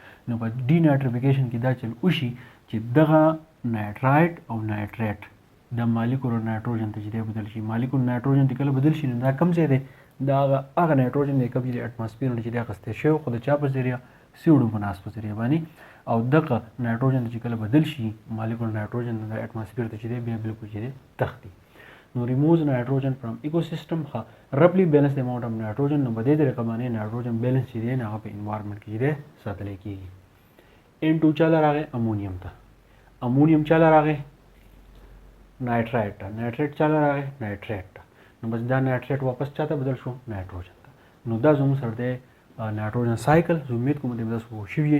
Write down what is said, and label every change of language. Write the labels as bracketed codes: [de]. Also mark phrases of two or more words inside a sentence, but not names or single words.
[ps] نو په ډي نایټریفیکیشن کې دا چل وشي چې دغه نایټرایټ او نایټریټ د [en] molecular nitrogen [ps] ته چې دی بدل شي. [en] molecular nitrogen [ps] ته کله بدل شي نو دا کوم ځای دی؟ دا هغه نایټروجن دی کوم چې د اټماسفیر نه چې دی اخیستی شوی خو د چا په ذریعه؟ سیوډوموناس په ذریعه باندې. او دغه نایټروجن چې کله بدل شي [en] molecular nitrogen [ps] د اټماسفیر ته چې دی بیا بالکل چې دی تختی. [en] نو removes nitrogen from ecosystem ها roughly balance the amount of nitrogen. [ps] نو په دې طریقه باندې نایټروجن بیلنس چې دی نه هغه په انوایرنمنت کې دی ساتل کېږي. N2 چاله راغی امونیم ته. امونیم چاله راغی نایټرایټ ته. نایټریټ چاله راغی نایټریټ ته. نو بس دا نایټریټ واپس چاته بدل شو؟ نایټروجن ته. نو دا زموږ سره دی نایټروجن سایکل. زه امید کوم چې تاسو پوه شوي یئ.